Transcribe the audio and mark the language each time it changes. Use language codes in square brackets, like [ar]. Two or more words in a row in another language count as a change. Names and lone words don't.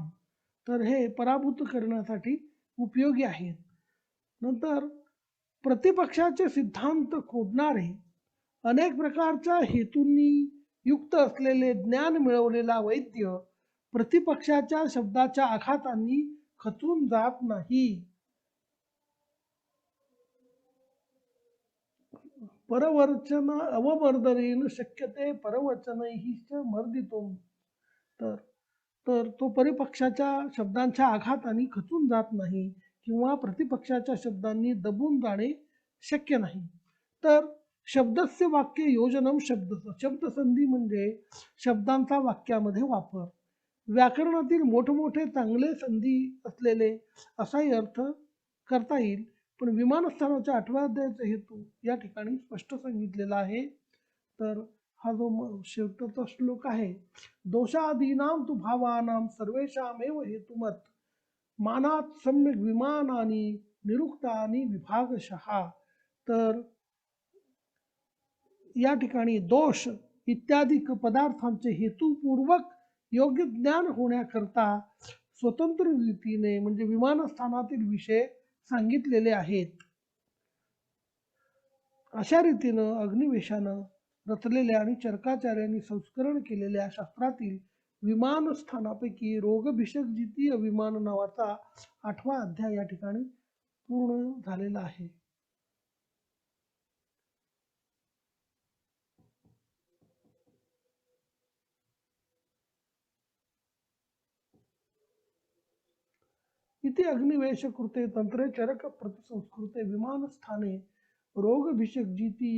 [mr] तर हे पराभूत करण्यासाठी उपयोगी आहेत. नंतर प्रतिपक्षाचे सिद्धांत खोडणारे अनेक प्रकारच्या हेतूंनी युक्त असलेले ज्ञान मिळवलेला वैद्य प्रतिपक्षाच्या शब्दाच्या आघातांनी खचून जात नाही. [sa] परवचन अवमर्दनेन शक्यते परवचनैः च मर्दितुं. [mr] तर तो परिपक्षाच्या शब्दांच्या आघाताने खचून जात नाही किंवा प्रतिपक्षाच्या शब्दांनी दबून जाणे शक्य नाही. तर [sa] शब्दस्य वाक्य योजनम [mr] शब्दसंधी म्हणजे शब्दांचा वाक्यामध्ये वापर. व्याकरणातील मोठमोठे चांगले संधी असलेले असाही अर्थ करता येईल. पण विमानस्थानाच्या 8व्या अध्यायाचा हेतू या ठिकाणी स्पष्ट सांगितलेला आहे. तर हा जो शेवटचा श्लोक आहे [sa] दोषादीनां तु भावानां सर्वेषामेव हेतुमत् मानात् सम्यक् विमानानि निरुक्तानि विभागशः. [mr] तर या ठिकाणी दोष इत्यादी पदार्थांचे हेतुपूर्वक योग्य ज्ञान होण्याकरता स्वतंत्र रीतीने म्हणजे विमानस्थानातील विषय सांगितलेले आहेत. अशा रीतीनं अग्निवेशानं रचलेल्या आणि चरकाचार्यांनी संस्करण केलेल्या शास्त्रातील विमानस्थानापैकी रोगभिषक द्वितीय विमान नावाचा 8वा अध्याय या ठिकाणी पूर्ण झालेला आहे. [sa] इति अग्निवेश कृते तंत्रे चरक प्रतिसंस्कृते विमानस्थाने रोगभिषक द्वितीय